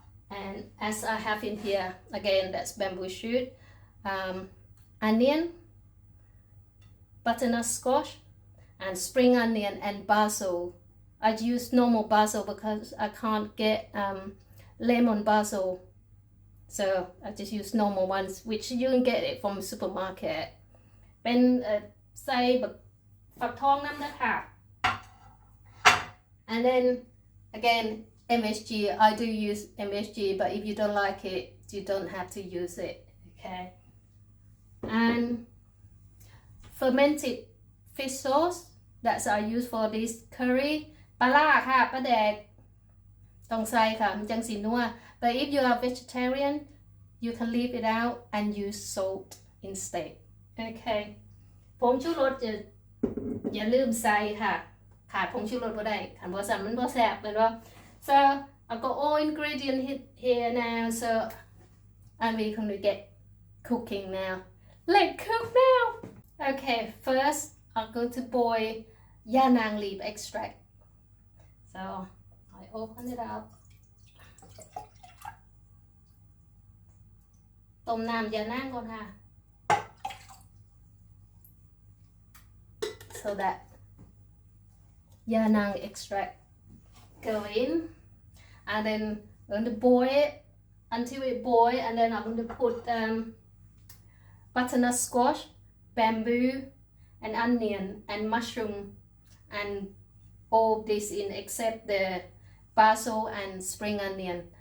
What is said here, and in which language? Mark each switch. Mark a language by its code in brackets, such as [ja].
[en] And as I have in here, again that's bamboo shoot, onion, butternut squash, and spring onion and basil. I use normal basil because I can't get lemon basil, so I just use normal ones, which you can get it from supermarket. [th] เป็นใส่แบบฝักทองน้ำนะค่ะ [en] and then again MSG. I do use MSG, but if you don't like it, you don't have to use it. Okay, and fermented fish sauce that's I use for this curry. [th] ปลาร้าค่ะปลาแดกต้องใส่ค่ะมันจังสีนัว [en] but if you are vegetarian you can leave it out and use salt instead. [th] Okay, ผงชูรสจะอย่าลืมใส่ค่ะขาดผงชูรสบ่ได้คันบ่ใส่มันบ่แซ่บเลยว่า [en] so I've got all ingredients here now, so and we're going to get cooking now. Let's cook now. Okay, first I'm going to boil Yanang leaf extract. So I open it up. [th] ต้มน้ำยานางก่อนค่ะ [en] so that Yanang extract go in, and then I'm going to boil it until it boils, and then I'm going to put butternut squash, bamboo, and onion and mushroom and all this in except the basil and spring onion.